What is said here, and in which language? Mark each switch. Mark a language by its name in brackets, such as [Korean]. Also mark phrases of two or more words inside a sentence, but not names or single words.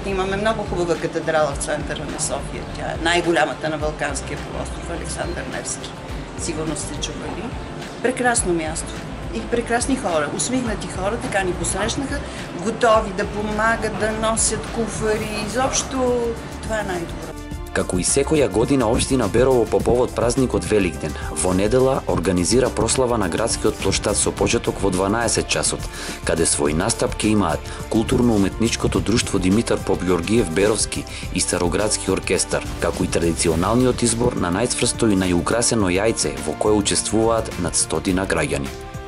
[Bulgarian] Имаме много хубава катедрала в центъра на София. Тя е най-голямата на Балканския полуостров, Александър Невски. Сигурно сте чували. Прекрасно място. И прекрасни хора, усмихнати хора, така ни посрещнаха, готови да помагат, да носят куфари. Изобщо това е най-добро. [Macedonian] Како и секоја година општина Берово по повод празникот Великден, во недела организира прослава на градскиот плоштад со почеток во 12 часот, каде свој настап ќе имаат културно-уметничкото друштво Димитар Поп-Ѓоргиев Беровски и Староградски оркестар, како и традиционалниот избор на најцврсто и најукрасено јајце во кое учествуваат над 100 граѓани.